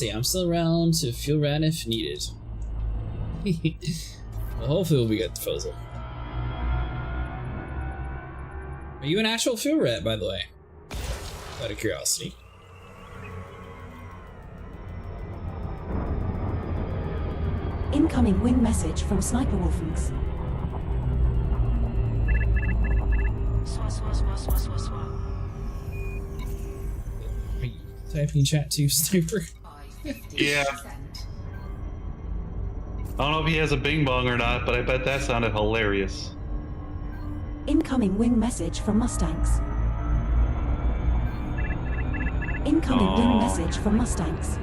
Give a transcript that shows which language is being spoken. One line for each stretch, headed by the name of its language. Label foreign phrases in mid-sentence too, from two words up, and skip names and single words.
English: Say I'm still around to fuel rat if needed. Well, hopefully we'll be good disposal. Are you an actual fuel rat, by the way? Out of curiosity. Incoming wing message from Sniper Wolfens. Swa, swa, swa, swa, swa, swa. Are you typing chat to Sniper? Yeah. I don't know if he has a bing bong or not, but I bet that sounded hilarious. Incoming wing message from Mustangs. Incoming wing message from Mustangs.